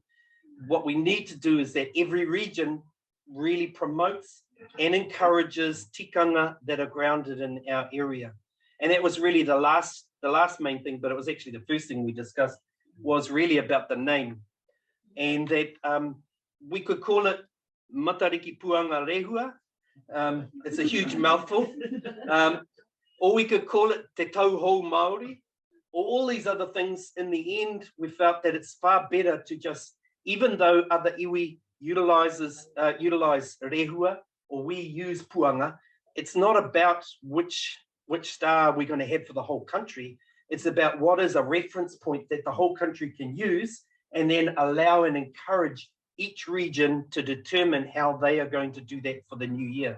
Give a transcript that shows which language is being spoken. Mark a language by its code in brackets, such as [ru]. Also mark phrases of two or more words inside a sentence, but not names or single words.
[en] What we need to do is that every region really promotes and encourages tikanga that are grounded in our area. And that was really the last main thing, but it was actually the first thing we discussed, was really about the name. And that we could call it matariki puanga rehua. It's a huge mouthful. Or we could call it te tauhou Māori, or all these other things. In the end, we felt that it's far better to just, even though other iwi utilize rehua, or we use puanga, it's not about which star we're going to have for the whole country. It's about what is a reference point that the whole country can use, and then allow and encourage each region to determine how they are going to do that for the new year.